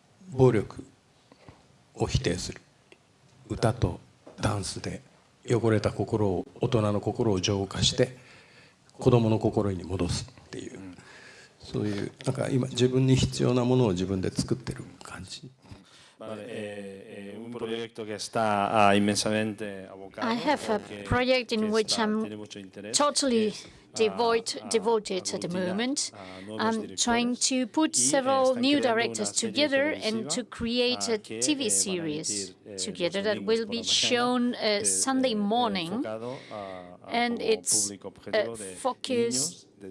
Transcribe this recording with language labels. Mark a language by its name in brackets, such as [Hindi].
[Japanese] 暴力を否定する歌とダンスで汚れた心を大人の心を浄化して子供の心に戻すっていう、そういうなんか今自分に必要なものを自分で作ってる感じ。 [Spanish] Un proyecto que está inmensamente abocado. [English] I have a project in which I'm totally devoted at the moment. I'm trying to put several new directors together and to create a TV series together that will be shown Sunday morning, and it's focused.